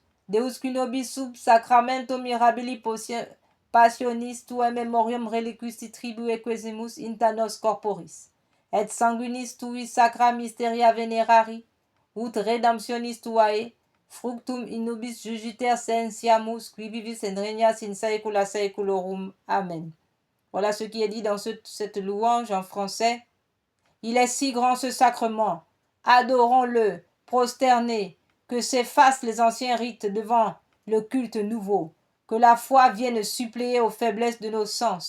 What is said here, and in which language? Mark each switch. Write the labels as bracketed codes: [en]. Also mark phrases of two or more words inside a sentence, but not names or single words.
[la] Deus qui nobis sub sacramento mirabili passionis tuae memoriam reliquisti tribue quesimus inta nos corporis, et sanguinis tui sacra mysteria venerari, ut redemptionis tuae, fructum in nobis jugiter scientiamus, qui vivis et regnas in saecula saeculorum. Amen. [fr] Voilà ce qui est dit dans cette louange en français. Il est si grand ce sacrement, adorons-le, prosternés, que s'effacent les anciens rites devant le culte nouveau, que la foi vienne suppléer aux faiblesses de nos sens.